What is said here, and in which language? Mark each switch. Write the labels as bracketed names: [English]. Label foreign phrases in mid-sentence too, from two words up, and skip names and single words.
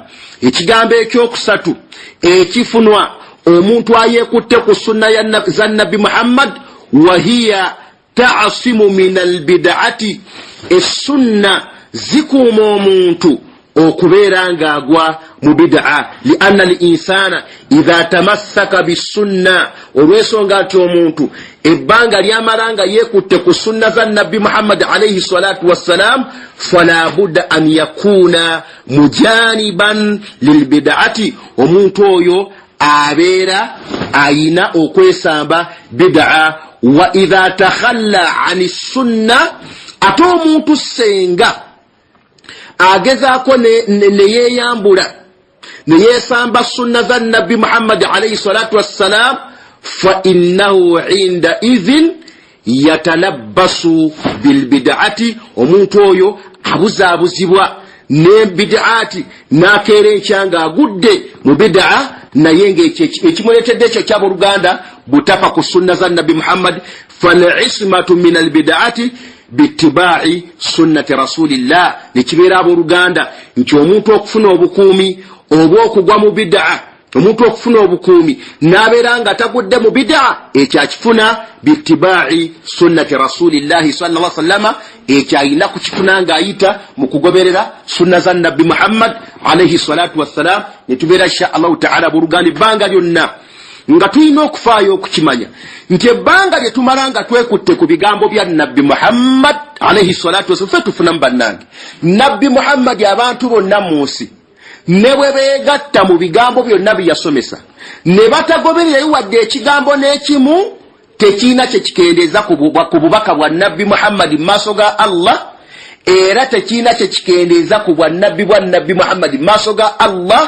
[Ganda] Ekigambo ekyokusatu ekifunwa omuntu ayeekutte ku sunna za nabbi Muhammad, [Arabic] وهي تعصم من البدعة. [Ganda] Essunna zikuuma omuntu okubeera ng'agwa mu bid'a, [Arabic] لأن الإنسان إذا تمسك بالسنة, [Ganda] olw'ensonga nti omuntu ebbanga lyamala nga yeekutte ku sunna za nabbi Muhammad [Arabic] عليه الصلاة والسلام, فلا بد أن يكون مجانبا للبدعة. [Ganda] Omuntu oyo abeera ayina okwesamba bid'a. [Arabic] وإذا تخلى عن السنة, [Ganda] ate omuntu senga agezaako neyeyambula neyesamba sunna za nabbi Muhammad [Arabic] عليه الصلاة والسلام, فإنه عندئذ يتلبس بالبدعة. [Ganda] Omuntu oyo abuzaabuzibwa n'ebid'ati n'akeera enkyanga agudde mu bid'a, naye ng'ekimuleetedde ekyo ky'abooluganda butafa ku sunna za nabbi Muhammad. [Arabic] فالعصمة من البدعة باتباع سنة رسول الله. [Ganda] Nekibeera abooluganda nti omuntu okufuna obukuumi obw'okugwa mu bid'a, omuntu okufuna obukuumi n'abeera nga tagudde mu bid'a, ekyo akifuna [Arabic] باتباع سنة رسول الله صلى الله عليه وسلم. [Ganda] Ekyo alina kukifuna ng'ayita mu kugoberera sunna za nabbi Muhammad [Arabic] عليه الصلاة والسلام. [Ganda] Ne tubeera [Arabic] إن شاء الله تعالى [Ganda] abooluganda ebbanga lyonna nga tulina okufaayo okukimanya nti ebbanga lye tumala nga twekutte ku bigambo bya nabbi Muhammad [Arabic] عليه الصلاة والسلام, [Ganda] ffe tufunamu bannange nabbi Muhammad abantu bonna mu nsi ne bwe beegatta mu bigambo byonna bye yasomesa ne batagobererayo wadde ekigambo n'ekimu, tekiina kye kikendeeza ku bubaka bwa nabbi Muhammad mu maaso ga Allah, era tekiina kye kikendeeza ku bwannabbi bwa nabbi Muhammad mu maaso ga Allah.